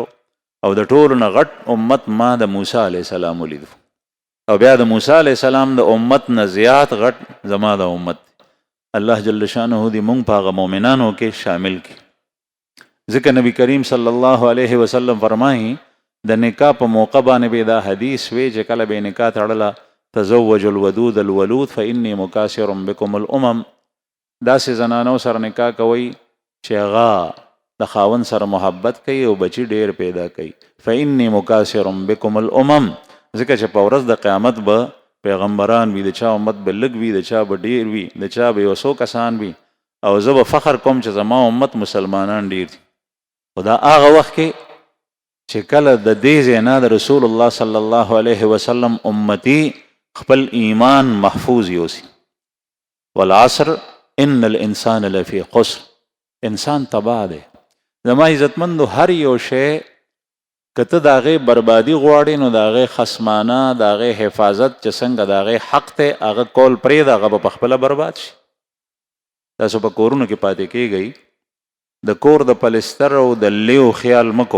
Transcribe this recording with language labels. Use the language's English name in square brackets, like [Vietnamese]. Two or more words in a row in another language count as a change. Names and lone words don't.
[Pashto] او د ټولو نه غټ امت ما د موسی [Arabic] علیه السلام [Pashto] ولیدو، او بیا د موسی [Arabic] علیه السلام [Pashto] د امت نه زیات غټ زما د امت. الله [Arabic] جل شانه [Pashto] دې مونږ په هغه مؤمنانو کې شامل کړي. ځکه نبی کریم [Arabic] صلی الله علیه وسلم [Pashto] فرمایي د نکاح په موقع باندې به دا حدیث وی چې کله به نکاح تړله [Arabic] تزوج الودود الولود فإني مکاثر بكم الامم. [Pashto] داسې زنانو سره نکاح کوي چې هغه د خاوند سره محبت کوي او بچی ډیر پیدا کوي. [Arabic] فإني مکاثر بكم الامم. [Pashto] ځکه چې په ورځ د قیامت به پیغمبران وي، د چا امت به لږ وي، د چا به ډیر وي، د چا به 100 کسان وي، او زه به فخر کوم چې زما امت مسلمانان ډیر دي. خو دا هغه وخت کې چې کله د دې ځای نه د رسول الله [Arabic] صلی الله علیه وسلم [Pashto] امتی خپل ایمان محفوظ یوسي. [Arabic] والعصر ان الانسان لفی خسر. [Pashto] انسان تباه دی. زما عزتمندو هر یو شی که ته د هغې بربادي غواړې نو د هغې خصمانه د هغې حفاظت چې څنګه د هغې حق دی هغه کول پرېږده، هغه به پخپله برباد شي. تاسو په کورونو کې پاتې کېږئ، د کور د پلستر او د لیو خیال مکو.